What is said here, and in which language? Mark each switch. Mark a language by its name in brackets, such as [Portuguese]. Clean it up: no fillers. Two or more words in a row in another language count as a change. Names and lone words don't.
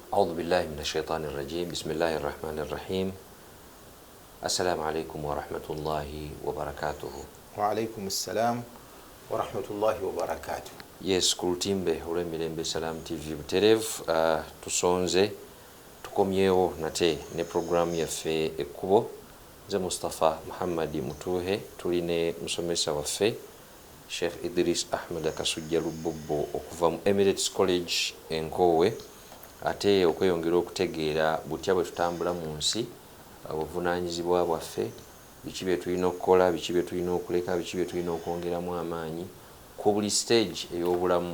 [Arabic] أعوذ بالله من الشيطان الرجيم بسم الله الرحمن الرحيم السلام عليكم ورحمة الله وبركاته. وعليكم السلام ورحمة الله وبركاته. [Ganda] Yes, kulutimbe olw'emirembe Salam TV butereevu tusonze tukomyewo nate ne programu yaffe ekkubo. Nze Mustafa Muhammad Mutuhe tuli ne musomesa waffe Sheikh Idris Ahmed Kasujja Lubobbo okuva mu Emirates College Enkowe, ate okweyongera okutegeera butya bwe tutambula mu nsi, obuvunaanyizibwa bwaffe, biki bye tulina okukola, biki bye tulina okuleka, biki bye tulina okwongeramu amaanyi ku buli stage ey'obulamu.